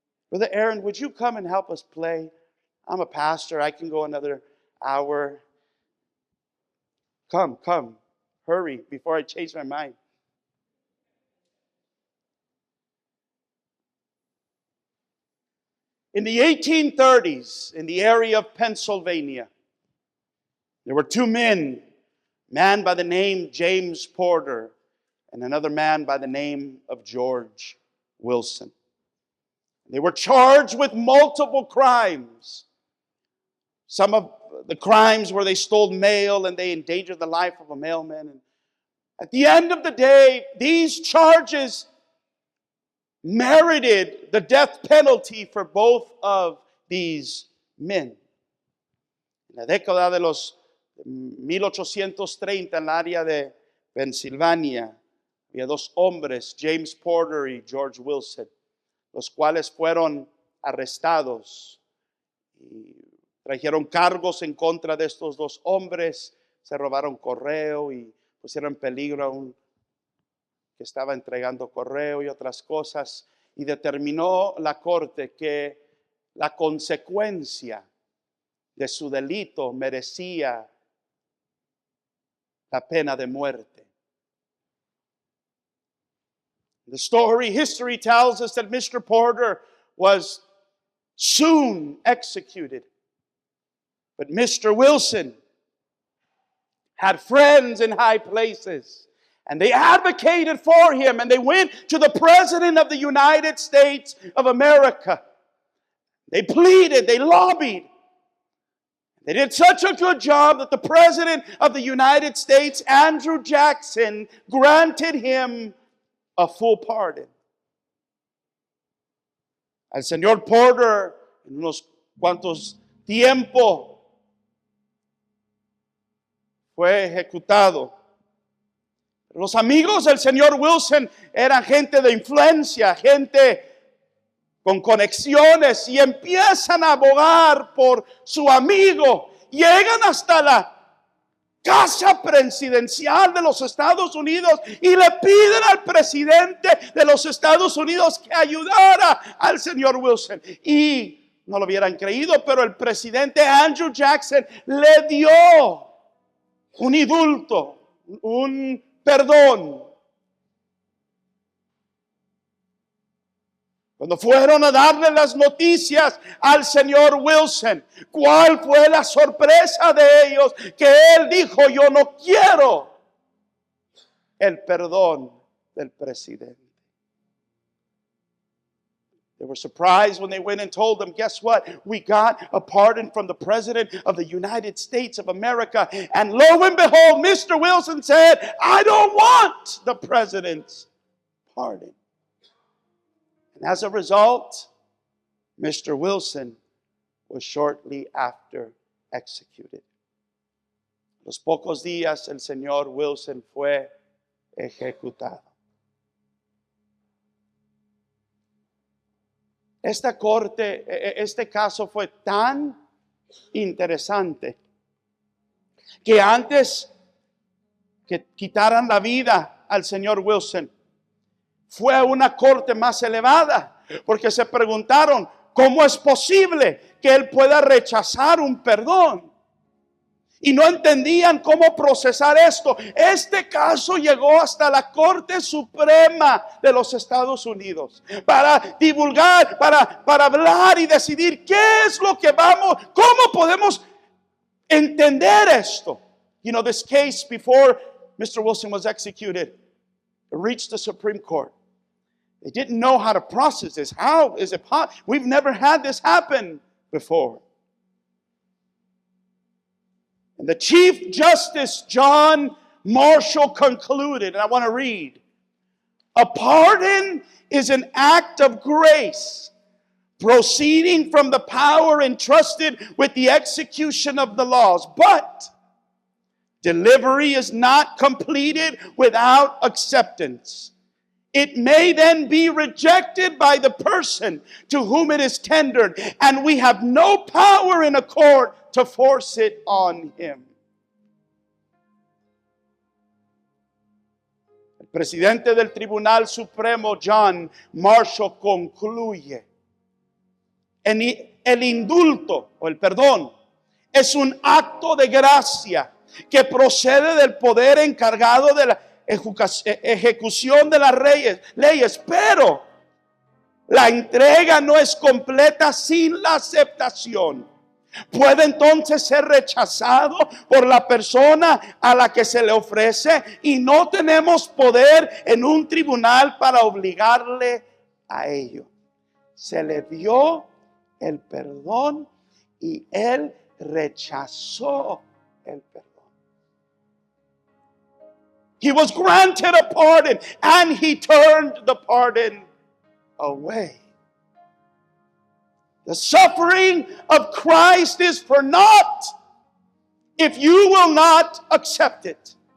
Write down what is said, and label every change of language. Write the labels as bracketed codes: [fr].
[en] Brother Aaron, would you come and help us play? I'm a pastor, I can go another hour. Come, hurry before I change my mind. In the 1830s, in the area of Pennsylvania, there were two men, a man by the name James Porter and another man by the name of George Wilson. They were charged with multiple crimes. Some of the crimes where they stole mail and they endangered the life of a mailman. And at the end of the day, these charges merited the death penalty for both of these men. [es] En la década de los 1830, en el área de Pensilvania, había dos hombres, James Porter y George Wilson, los cuales fueron arrestados y trajeron cargos en contra de estos dos hombres, se robaron correo y pusieron en peligro a un que estaba entregando correo y otras cosas, y determinó la corte que la consecuencia de su delito merecía la pena de muerte. [en] History tells us that Mr. Porter was soon executed. But Mr. Wilson had friends in high places, and they advocated for him, and they went to the President of the United States of America. They pleaded, they lobbied. They did such a good job that the President of the United States, Andrew Jackson, granted him a full pardon. [es] Al señor Porter, en unos cuantos tiempos, fue ejecutado. Los amigos del señor Wilson eran gente de influencia, gente con conexiones, y empiezan a abogar por su amigo. Llegan hasta la Casa Presidencial de los Estados Unidos y le piden al presidente de los Estados Unidos que ayudara al señor Wilson. Y no lo hubieran creído, pero el presidente Andrew Jackson le dio un indulto, un perdón. Cuando fueron a darle las noticias al señor Wilson, ¿cuál fue la sorpresa de ellos? Que él dijo: yo no quiero el perdón del presidente. [en] They were surprised when they went and told them, guess what? We got a pardon from the President of the United States of America. And lo and behold, Mr. Wilson said, I don't want the President's pardon. And as a result, Mr. Wilson was shortly after executed. [es] A los pocos días el señor Wilson fue ejecutado. Esta corte, este caso fue tan interesante que antes que quitaran la vida al señor Wilson, fue a una corte más elevada, porque se preguntaron, ¿cómo es posible que él pueda rechazar un perdón? y no entendían cómo procesar esto. Este caso llegó hasta la Corte Suprema de los Estados Unidos para divulgar, para hablar y decidir qué es lo que cómo podemos entender esto. [en] You know, this case before Mr. Wilson was executed, it reached the Supreme Court. They didn't know how to process this. How is it possible? We've never had this happen before. And the Chief Justice John Marshall concluded, and I want to read, a pardon is an act of grace proceeding from the power entrusted with the execution of the laws. But delivery is not completed without acceptance. It may then be rejected by the person to whom it is tendered, and we have no power in a court to force it on him. [es] El presidente del Tribunal Supremo, John Marshall, concluye: el indulto o el perdón es un acto de gracia que procede del poder encargado de la ejecución de las leyes, pero la entrega no es completa sin la aceptación. Puede entonces ser rechazado por la persona a la que se le ofrece, y no tenemos poder en un tribunal para obligarle a ello. Se le dio el perdón y él rechazó el perdón. [en] He was granted a pardon and he turned the pardon away. The suffering of Christ is for naught if you will not accept it.